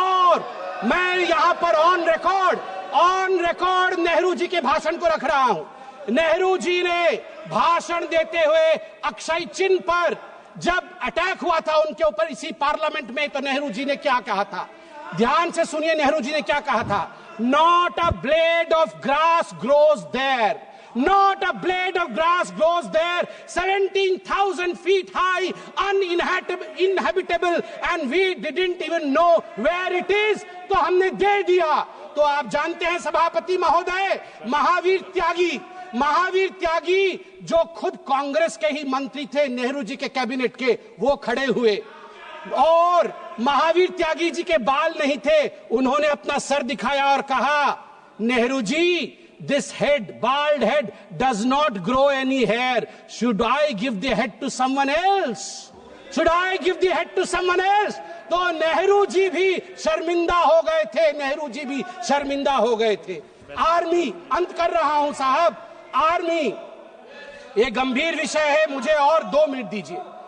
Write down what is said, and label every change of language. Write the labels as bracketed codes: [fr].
[hi] और मैं यहां पर ऑन रिकॉर्ड नेहरू जी के भाषण को रख रहा हूं। नेहरू जी ने भाषण देते हुए अक्षय चिन्ह पर जब अटैक हुआ था उनके ऊपर इसी पार्लियामेंट में, तो नेहरू जी ने क्या कहा था, ध्यान से सुनिए नेहरू जी ने क्या कहा था। [en] Not a blade of grass grows there, not a blade of grass grows there, 17,000 feet high, uninhabitable, and we didn't even know where it is। [hi] तो हमने दे दिया। तो आप जानते हैं सभापति महोदय, महावीर त्यागी जो खुद कांग्रेस के ही मंत्री थे, नेहरू जी के कैबिनेट के, वो खड़े हुए और महावीर त्यागी जी के बाल नहीं थे, उन्होंने अपना सर दिखाया और कहा, Nehru ji, [en] this head, bald head, does not grow any hair. Should I give the head to someone else? Should I give the head to someone else? [hi] तो नेहरू जी भी शर्मिंदा हो गए थे, नेहरू जी भी शर्मिंदा हो गए थे। आर्मी, अंत कर रहा हूं साहब, आर्मी ये गंभीर विषय है, मुझे और 2 मिनट दीजिए।